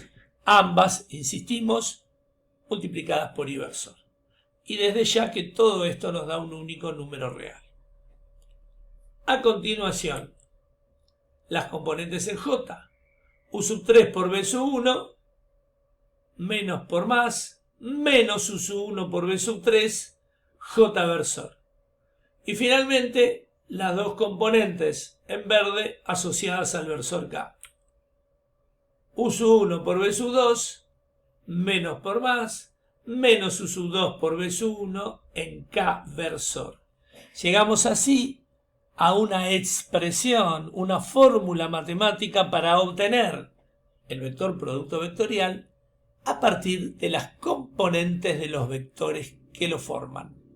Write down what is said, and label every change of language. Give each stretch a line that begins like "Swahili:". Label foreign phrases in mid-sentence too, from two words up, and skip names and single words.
Spanish: Ambas, insistimos, multiplicadas por I versor. Y desde ya que todo esto nos da un único número real. A continuación, las componentes en J. U sub 3 por B sub 1 menos por más menos U sub 1 por B sub 3, J versor. Y finalmente, las dos componentes en verde asociadas al versor K. U sub 1 por B sub 2 menos por más menos U sub 2 por B sub 1 en K versor. Llegamos así a una expresión, una fórmula matemática para obtener el vector producto vectorial a partir de las componentes de los vectores que lo forman.